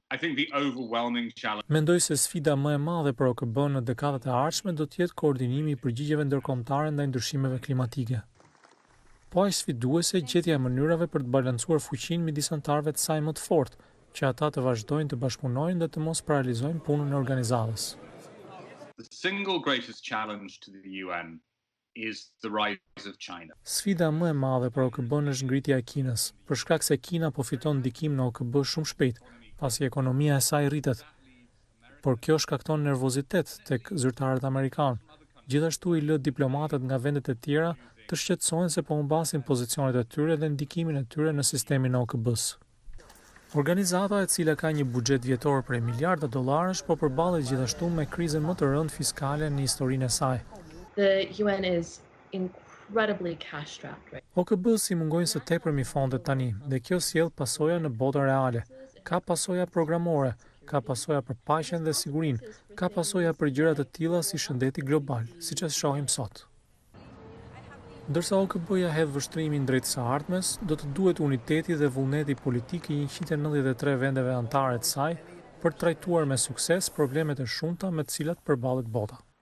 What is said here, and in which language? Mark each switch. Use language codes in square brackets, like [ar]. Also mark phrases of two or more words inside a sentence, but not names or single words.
[sq] Mendoj se sfida më e madhe për OKB në dekadat e ardhshme do të jetë koordinimi i përgjigjeve ndërkombëtare ndaj ndryshimeve klimatike. Po aq sfiduese gjetja e mënyrave për të balancuar fuqinë midis anëtarëve të saj më të fortë, që ata të vazhdojnë të bashkëpunojnë dhe të mos paralizojnë punën e organizatës. [en] The single greatest challenge to the UN is the rise of China. [sq] Sfida më e madhe për OKB-n është ngritja e Kinës, për shkak se Kina po fiton ndikim në OKB shumë shpejt, pasi ekonomia e saj rritet. Por kjo shkakton nervozitet tek zyrtarët amerikanë. Gjithashtu i lë diplomatët nga vendet e tjera të shqetësohen se po humbasin pozicionet e tyre dhe ndikimin e tyre në sistemin e OKB-s. Organizata, e cila ka një buxhet vjetor prej miliarda dollarësh, po përballet gjithashtu me krizën më të rëndë fiskale në historinë e saj. [en] The UN is incredibly cash strapped. [sq] OKB si mungojnë së tepërmi fondet tani, dhe kjo sjell pasoja në botën reale. Ka pasoja programore, ka pasoja për paqen dhe sigurinë, ka pasoja për gjëra të tilla si shëndeti global, siç e shohim sot. Ndërsa OKB-ja hedh vështrimin drejt së ardhmes, do të duhet uniteti dhe vullneti politik i 193 vendeve anëtare të saj për të trajtuar me sukses problemet e shumta me të cilat përballet bota.